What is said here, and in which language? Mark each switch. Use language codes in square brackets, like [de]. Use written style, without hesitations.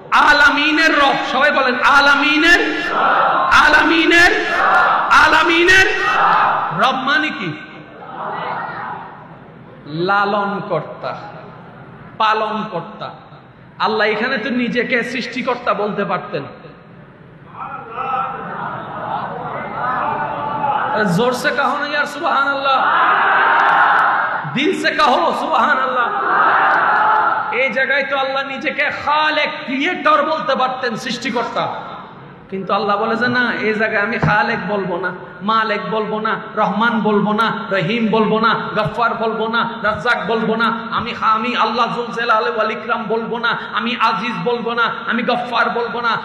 [bn] আলামিনের রব, সবাই বলেন আলামিনের, আলামিনের, আলামিনের রব মানে কি? লালন কর্তা, পালন কর্তা। আল্লাহ এখানে তো নিজেকে সৃষ্টিকর্তা বলতে পারতেন। [hi] जोर से कहो ना यार सुबहान अल्लाह, दिल से कहो सुबहान अल्लाह। [bn] এই জায়গায় তো আল্লাহ নিজেকে খালেক, ক্রিয়েটর বলতে পারতেন, সৃষ্টিকর্তা। কিন্তু আল্লাহ বলে যে না, এই জায়গায় আমি খালেক বলবো না, মালেক বলবো না, রহমান বলবো না, রহিম বলবো না, গফফার বলবো না, রাজ্জাক বলবো না, আমি আল্লাহ যুল জালাল ওয়াল ইকরাম বলবো না, আমি আজিজ বলবো না, আমি গফফার বলবো না।